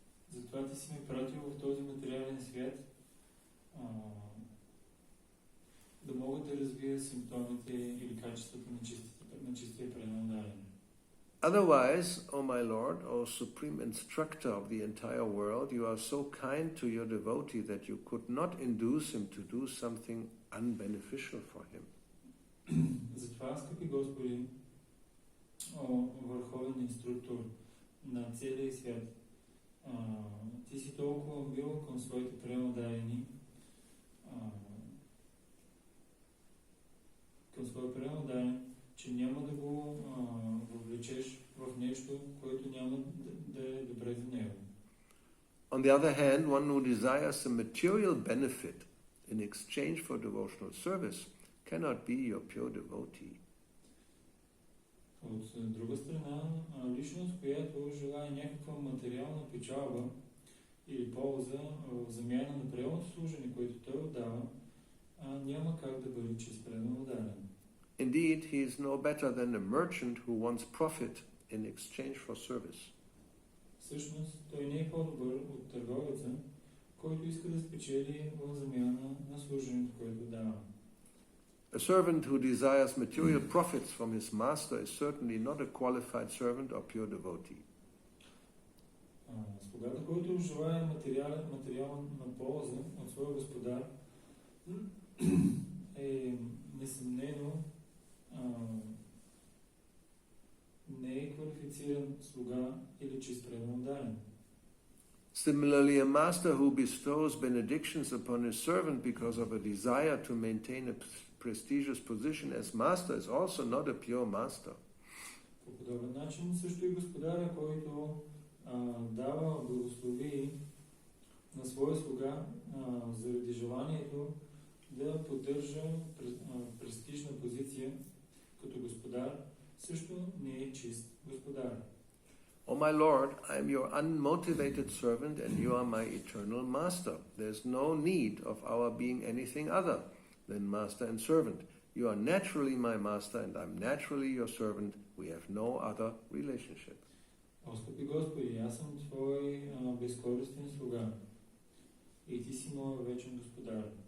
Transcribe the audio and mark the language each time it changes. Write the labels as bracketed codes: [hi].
[bg] Затова ти си ме пратил в този материален свят да мога да развия симптомите или качествата на чистия преданодарен. [en] Otherwise, O my Lord, O Supreme Instructor of the entire world, you are so kind to your devotee that you could not induce him to do something unbeneficial for him. [bg] Затова, скъпи Господи, о върховен инструктор на целия свят, ти си толкова мил към своите преданодарени, към своя преданодарен, че няма да го въвлечеш в нещо, което няма да е добре за него. [en] On the other hand, one who desires a material benefit in exchange for devotional service cannot be your pure devotee. [bg] От друга страна, личност, която желае някаква материална печалба или полза в замяна на преданното служение, което той отдава, няма как да бъде чист преданодарен. [en] Indeed, he is no better than a merchant who wants profit in exchange for service. [bg] Всъщност, той не е по-добър от търговеца, който иска да спечели в замяна на служенето, което дава. [en] A servant who desires material profits from his master is certainly not a qualified servant or pure devotee. [bg] Слугата, който желае материална полза от своя господар, е несъмнено не е квалифициран слуга или чист преданодарен. [en] Similarly, a master who bestows benedictions upon his servant because of a desire to maintain a prestigious position as master is also not a pure master. [bg] По подобен начин също и господаря, който дава благослови на своя слуга заради желанието да поддържа престижна позиция като господар, също не е чист господар. [en] Oh my Lord, I am your unmotivated servant and you are my eternal master. There is no need of our being anything other than master and servant. You are naturally my master and I am naturally your servant. We have no other relationship. [bg] О, скъпи Господи, аз съм Твой безкористен слуга и Ти си моя вечен господар.